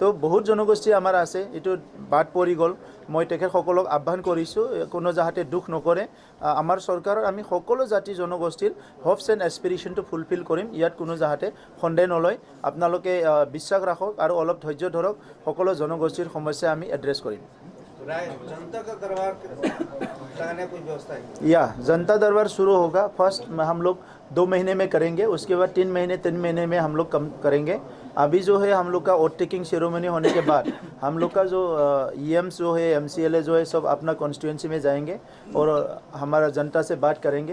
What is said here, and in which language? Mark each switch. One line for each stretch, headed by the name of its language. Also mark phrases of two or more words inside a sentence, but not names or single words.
Assamese: তো বহুত জনগোষ্ঠী আমাৰ আছে, এইটো বাদ পৰি গ'ল। মই তেখেতসকলক আহ্বান কৰিছোঁ কোনো যাতে দুখ নকৰে। আমাৰ চৰকাৰৰ আমি সকলো জাতি জনগোষ্ঠীৰ
English: hopes and aspirations fulfill
Assamese: কৰিম, ইয়াত কোনো যাতে সন্দেহ নলয়। আপোনালোকে বিশ্বাস ৰাখক আৰু অলপ ধৈৰ্য ধৰক, সকলো জনগোষ্ঠীৰ সমস্যা আমি এড্ৰেছ কৰিম।
Hindi: जनता का दरबार लगाने कोई व्यवस्था है? या जनता दरबार शुरू होगा। फर्स्ट हम लोग 2 महीने में करेंगे, उसके बाद 3 महीने में हम लोग कम करेंगे। अभी जो है हम लोग का
English: oath taking ceremony
Hindi: होने के बाद हम लोग का जो EMs जो है, MCLA जो है, सब अपना कॉन्स्टिट्यूंसी में जाएंगे और हमारा जनता से बात करेंगे।